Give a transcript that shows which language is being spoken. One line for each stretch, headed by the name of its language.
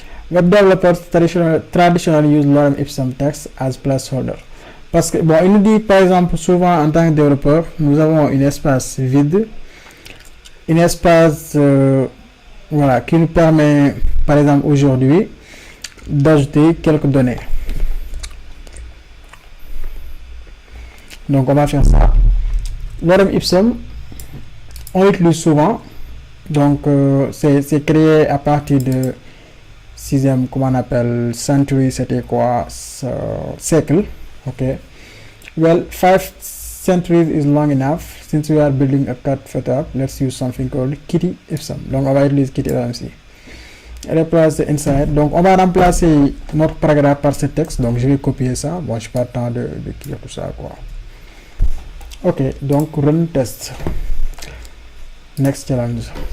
English: Web developers traditionally use lorem ipsum text as placeholder.
French: Parce que, bon, il nous dit par exemple, souvent en tant que développeur, nous avons un espace vide, un espace voilà, qui nous permet, par exemple, aujourd'hui, d'ajouter quelques données. Donc, on va faire ça. Lorem ipsum, on l'utilise souvent. Donc, c'est créé à partir de 6e, comment on appelle, century, c'était quoi, siècle. Okay.
English: Well, 5 centuries is long enough. Since we are building a cut setup, let's use something called kitty ipsum.
French: Donc, on va utiliser kitty ipsum.
English: Replace inside.
French: Donc, on va remplacer notre paragraphe par ce texte. Donc, je vais copier ça. Bon, je n'ai pas le temps de écrire tout ça, quoi. Ok, donc,
English: run test. Next challenge.